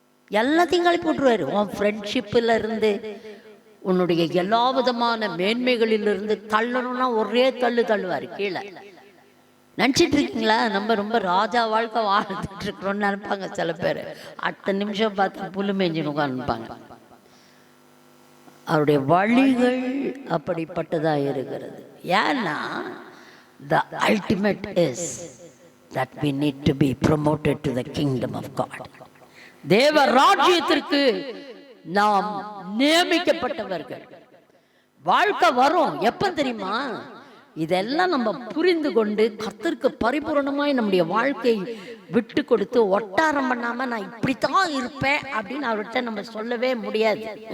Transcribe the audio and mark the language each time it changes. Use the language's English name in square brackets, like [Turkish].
[Tamil] எல்லாத்தையும் கலப்பி விட்டுருவாரு. உன் ஃப்ரெண்ட்ஷிப்பில் இருந்து, உன்னுடைய எல்லா விதமான மேன்மைகளிலிருந்து தள்ளணும்னா ஒரே தள்ளுவார் கீழே. நினச்சிட்டு இருக்கீங்களா நம்ம ரொம்ப ராஜா வாழ்க்கை வாழ்ந்துட்டு இருக்கிறோன்னு நினைப்பாங்க சில பேர். அடுத்த நிமிஷம் பார்த்து புல்லு மேஞ்சின்னு உட்காந்துப்பாங்க. அவருடைய வழிகள் அப்படிப்பட்டதாக இருக்கிறது. ஏன்னா [English] the ultimate is that we need to be promoted to the kingdom of God. [Tamil] தேவ ராஜ்யத்திற்கு நாம் நியமிக்கப்பட்டவர்கள். வாழ்க்கை வரும் எப்ப தெரியுமா? இதெல்லாம் நம்ம புரிந்து கொண்டு கர்த்தருக்கு பரிபூரணமாய் நம்முடைய வாழ்க்கை விட்டு கொடுத்து ஒட்டாரம் பண்ணாம நான் இப்படித்தான் இருப்பேன் அப்படின்னு அவர்கிட்ட நம்ம சொல்லவே முடியாது.